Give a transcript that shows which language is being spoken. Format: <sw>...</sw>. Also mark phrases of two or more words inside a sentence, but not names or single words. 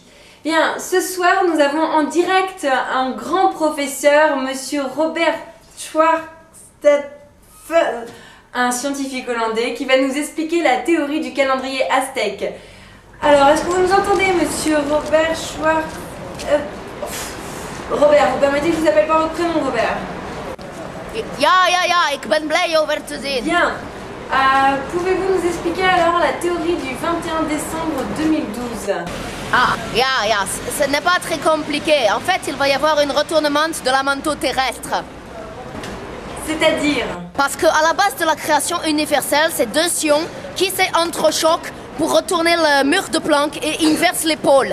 <fr>Bien, ce soir, nous avons en direct un grand professeur, monsieur Robert Schwarzstaffer, un scientifique hollandais, qui va nous expliquer la théorie du calendrier aztèque. Alors, est-ce que vous nous entendez, monsieur Robert Schwarz... Robert, vous permettez que je vous appelle par votre prénom, Robert?</fr> <nl>Ja, ik ben blij over te zien.</nl> <fr>Bien. Pouvez-vous nous expliquer alors la théorie du 21 décembre 2012? Ja, ce n'est pas très compliqué. En fait, il va y avoir un retournement de la manteau terrestre. C'est-à-dire? Parce qu'à la base de la création universelle, c'est deux ions qui s'entrechoquent pour retourner le mur de Planck et inversent les pôles.</fr>